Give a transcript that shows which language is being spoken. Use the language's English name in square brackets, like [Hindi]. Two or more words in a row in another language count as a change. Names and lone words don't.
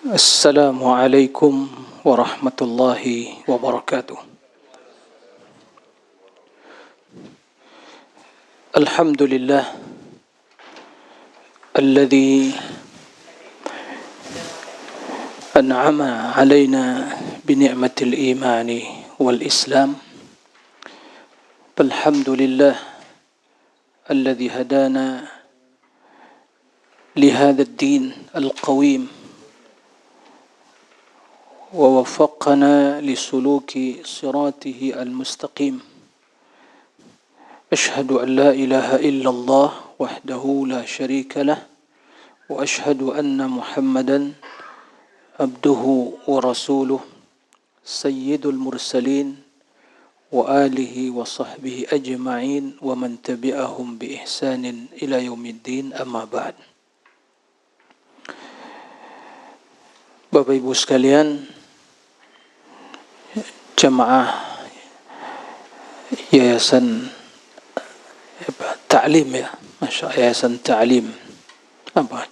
[Arabic] السلام عليكم ورحمة الله وبركاته. الحمد لله الذي أنعم علينا بنعمة الإيمان والإسلام. الحمد لله الذي هدانا لهذا الدين القويم ووفقنا لسلوك صراطه المستقيم. أشهد أن لا إله إلا الله وحده لا شريك له وأشهد أن محمدا عبده ورسوله سيد المرسلين وآله وصحبه أجمعين ومن تبعهم بإحسان إلى يوم الدين. أما بعد. [Indonesian] Bapak Ibu sekalian, jamaah Yayasan Ta'lim, ya, Yayasan Ta'lim, apa?